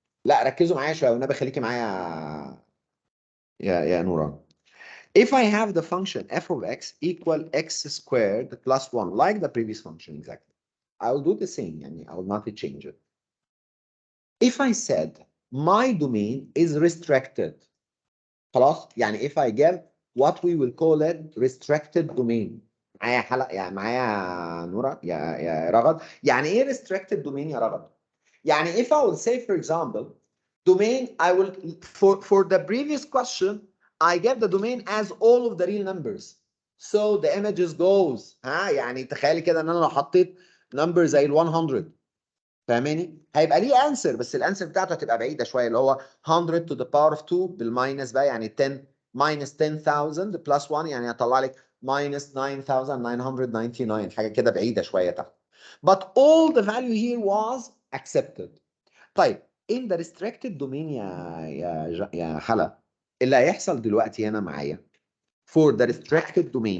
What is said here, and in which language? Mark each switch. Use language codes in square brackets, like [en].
[ar] لا ركزوا معايا شويه والنبي خليكي معايا يا نوران. [en] If I have the function f of x equal x squared plus 1 like the previous function exactly, I will do the same [ar] يعني [en] I will not change it. If I said my domain is restricted [ar] خلاص يعني [en] if I give what we will call it restricted domain. [ar] معايا حلقه يعني معايا نورا يا رغد يعني ايه [en] restricted domain [ar] يا رغد؟ يعني [en] if I will say for example domain I will for the previous question I get the domain as all of the real numbers so the images goes [ar] ها يعني تخيلي كده ان انا لو حطيت [en] number [ar] زي ال 100 فاهماني؟ هيبقى ليه انسر بس الانسر بتاعته هتبقى بعيده شويه اللي هو [en] 100 to the power of 2 [ar] بالماينس بقى يعني 10 minus 10,000 plus 1 يعني هطلع لك minus 9,999 حاجه كده بعيده شويه تحت. [en] But all the value here was accepted. [ar] طيب [en] in the restricted domain يا حلا [ar] اللي هيحصل دلوقتي هنا معايا [en] for the restricted